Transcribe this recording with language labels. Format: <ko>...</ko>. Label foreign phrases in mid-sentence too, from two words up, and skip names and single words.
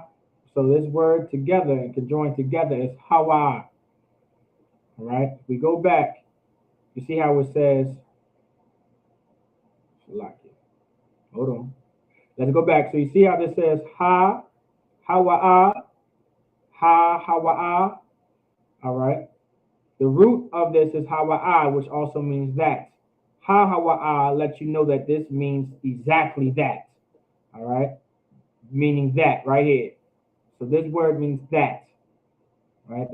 <en>So this word together and conjoined together is hawa. All right. If we go back, you see how it says. Hold on. Let's go back. So you see how this says ha, hawa'a, ha, hawa'a. All right. The root of this is hawa'a, which also means that. Ha hawa'a lets you know that this means exactly that. All right? Meaning that right here. So this word means that. Right?</en>